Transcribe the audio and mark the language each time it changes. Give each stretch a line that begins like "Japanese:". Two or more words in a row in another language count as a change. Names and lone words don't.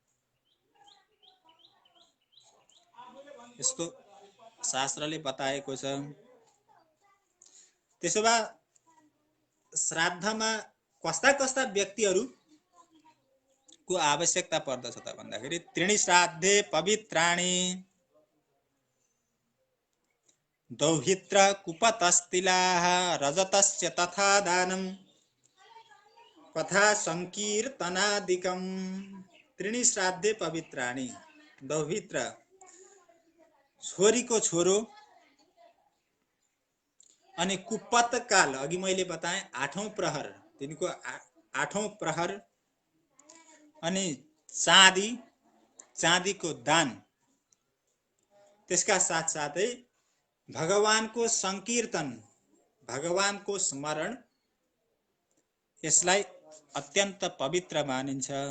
Nepali: यस्तो शास्त्रले बताएको छ। त्यसोभए श्राद्धमा कस्ता कस्ता व्यक्तिहरूको आवश्यकता पर्दछ त भन्दाखेरि
Sanskrit: त्रीणि श्राद्धे पवित्राणि दौहित्र कुपतस्तिलाः रजतस्य तथा दानम् कथा संकीर्तनादिकम त्रीणि श्राद्धे पवित्राणि दौहित्र
Nepali: छोरीको छोरो अनि कुपत काल अघि मैले बताएँ 8औं प्रहर तिनको 8औं प्रहर अनि चाँदीको दान त्यसका साथसाथै भगवानको संकीर्तन भगवानको स्मरण यसलाई अत्यन्त पवित्र मानिन्छ।